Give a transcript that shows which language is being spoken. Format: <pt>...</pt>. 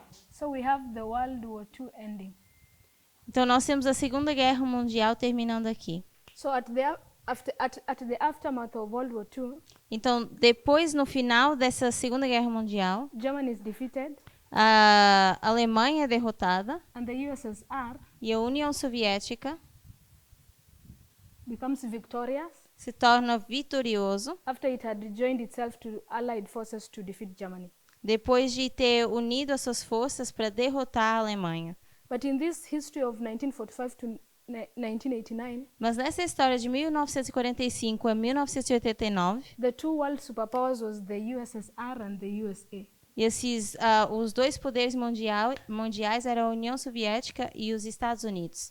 <en>So we have the World War II ending.</en> <pt>Então, nós temos a Segunda Guerra Mundial terminando aqui.</pt> <en>So at the aftermath of World War II,</en> <pt>Então, depois, no final dessa Segunda Guerra Mundial,</pt> <en>Germany is defeated</en> <pt>a Alemanha é derrotada</pt> <en>and the USSR</en> <pt>e a União Soviética</pt> <en>becomes victorious</en> <pt>se torna vitorioso</pt> <en>after it had joined itself to Allied forces to defeat Germany.</en> <pt>depois de ter unido as suas forças para derrotar a Alemanha.</pt> <en>But in this history of 1945 to 1989,</en> <pt>Mas nessa história de 1945 a 1989,</pt> <en>the two world superpowers was the USSR and the USA.</en> <pt>e os dois poderes mundiais eram a União Soviética e os Estados Unidos.</pt>